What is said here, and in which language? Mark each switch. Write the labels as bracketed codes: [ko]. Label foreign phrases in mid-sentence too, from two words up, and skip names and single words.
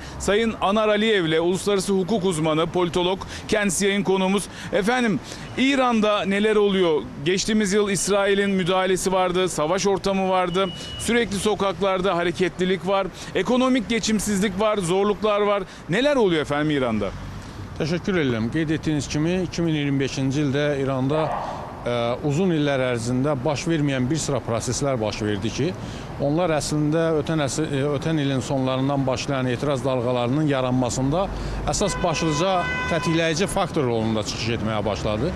[tr] Sayın Anar Aliyev'le, uluslararası hukuk uzmanı, politolog, kendisi yayın konuğumuz. Efendim, İran'da neler oluyor? Geçtiğimiz yıl İsrail'in müdahalesi vardı, savaş ortamı vardı, sürekli sokaklarda hareketlilik var, ekonomik geçimsizlik var, zorluklar var. Neler oluyor efendim İran'da? Teşekkür ederim. [az] Qeyd etdiyiniz kimi 2025-ci ildə İranda uzun illər ərzində baş verməyən bir sıra proseslər baş verdi ki, onlar əslində ötən ilin sonlarından başlayan etiraz dalğalarının yaranmasında əsas başlıca tətikləyici faktor rolunda çıxış etməyə başladı.